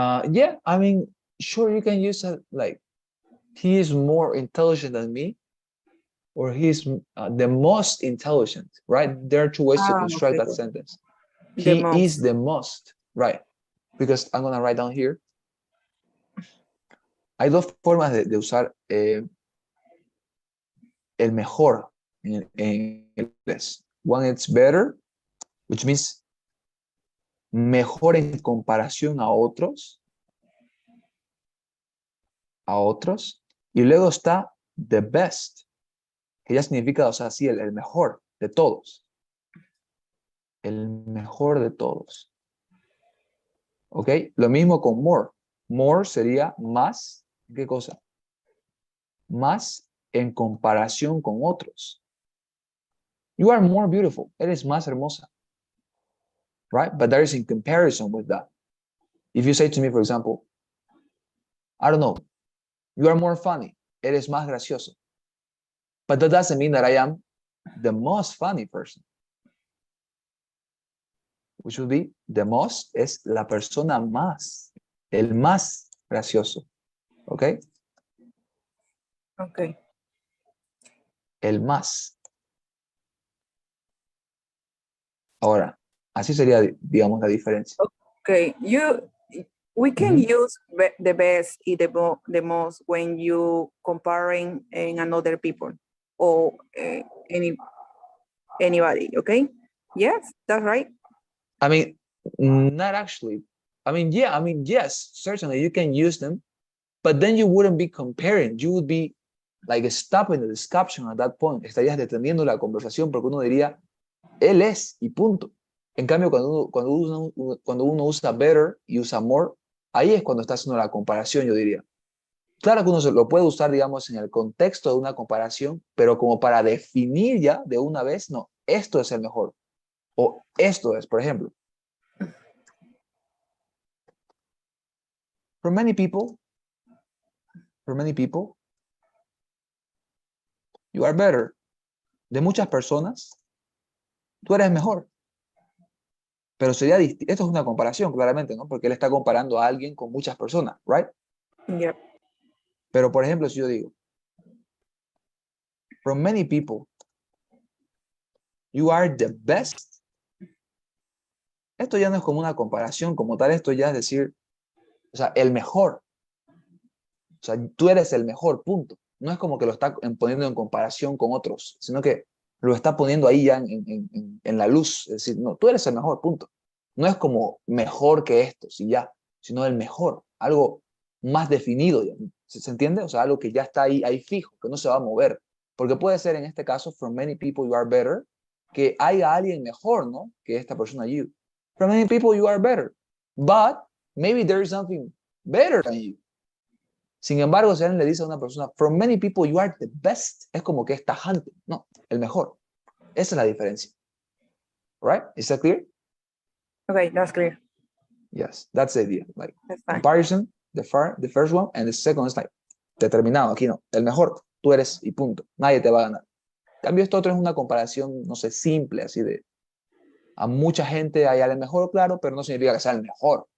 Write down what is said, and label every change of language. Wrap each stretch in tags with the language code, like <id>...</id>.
<en>Yeah, I mean, sure, you can use it like he is more intelligent than me, or he's the most intelligent, right? There are two ways to construct Okay. that sentence. The He is most. the most, right? Because I'm gonna write down here.</en> <es>Hay dos formas de usar el mejor en inglés.</es> <en>One, it's better, which means</en> <es>mejor en comparación a otros. Y luego está the best, que ya significa, o sea, sí, el mejor de todos. El mejor de todos. ¿Ok? Lo mismo con more. More sería más, ¿qué cosa? Más en comparación con otros.</es> <en>You are more beautiful.</en> <es>Eres más hermosa.</es> <en>Right? But there is in comparison with that. If you say to me, for example, I don't know, you are more funny.</en> <es>Eres más gracioso.</es> <en>But that doesn't mean that I am the most funny person. Which would be the most</en> <es>es la persona más, el más gracioso. ¿Ok?</es> <en>Okay.</en> <es>El más. Ahora, así sería, digamos, la diferencia.</es> <en>Okay. We can Ujú. use the best y the most when you comparing in another people or anybody. Okay. Yes, that's right. I mean, not actually. I mean, yeah, I mean, yes, certainly you can use them, but then you wouldn't be comparing. You would be like stopping the discussion at that point.</en> <es>Estarías deteniendo la conversación porque uno diría, él es y punto. En cambio, cuando uno usa better y usa more, ahí es cuando está haciendo la comparación, yo diría. Claro que uno se lo puede usar, digamos, en el contexto de una comparación, pero como para definir ya de una vez, no, esto es el mejor. O esto es, por ejemplo.</es> <en>For many people, you are better.</en> <es>De muchas personas, tú eres mejor. Pero sería distinto. Esto es una comparación, claramente, ¿no? Porque él está comparando a alguien con muchas personas, ¿right?</es> <en>Yep.</en> <es>Pero, por ejemplo, si yo digo,</es> <en>from many people, you are the best.</en> <es>Esto ya no es como una comparación como tal, esto ya es decir, o sea, el mejor. O sea, tú eres el mejor, punto. No es como que lo está poniendo en comparación con otros, sino que lo está poniendo ahí ya en la luz. Es decir, no, tú eres el mejor, punto. No es como mejor que estos y ya, sino el mejor, algo más definido. Ya. ¿Se entiende? O sea, algo que ya está ahí fijo, que no se va a mover. Porque puede ser en este caso,</es> <en>from many people you are better,</en> <es>que haya alguien mejor, ¿no? Que esta persona you.</es> <en>From many people you are better, but maybe there is something better than you.</en> <es>Sin embargo, si alguien le dice a una persona,</es> <en>from many people you are the best,</en> <es>es como que es tajante, no, el mejor. Esa es la diferencia.</es> <en>Right? Is that clear? Okay, that's clear. Yes, that's the idea. Like That's fine. comparison, the first one, and the second is like determinado.</en> <es>Aquí no, el mejor, tú eres y punto. Nadie te va a ganar. En cambio, esto otro es una comparación, no sé, simple, así de a mucha gente hay el mejor, claro, pero no significa que sea el mejor.</es>